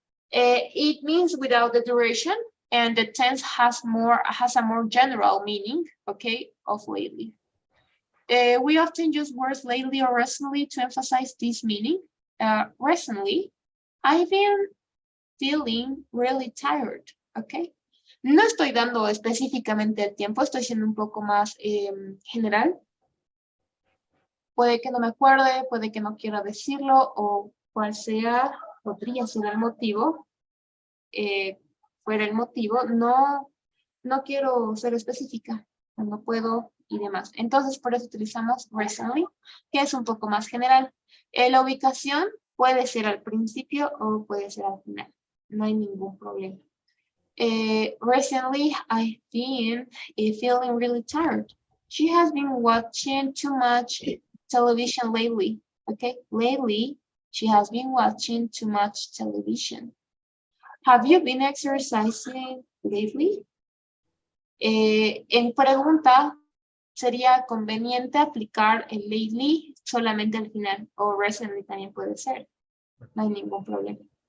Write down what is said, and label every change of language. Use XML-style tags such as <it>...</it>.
<en>It means without the duration, and the tense has a more general meaning, okay, of lately. We often use words lately or recently to emphasize this meaning. Recently, I've been feeling really tired, okay.</en> <es>No estoy dando específicamente el tiempo, estoy siendo un poco más general. Puede que no me acuerde, puede que no quiera decirlo, o cual sea, podría ser el motivo. Fuera el motivo, no quiero ser específica, no puedo y demás. Entonces, por eso utilizamos recently, que es un poco más general. La ubicación puede ser al principio o puede ser al final. No hay ningún problema.</es> <en>Recently, I've been feeling really tired. She has been watching too much television lately. Okay, lately, she has been watching too much television. Have you been exercising lately?</en> <es>En pregunta, sería conveniente aplicar el lately solamente al final, o recently también puede ser. No hay ningún problema.</es>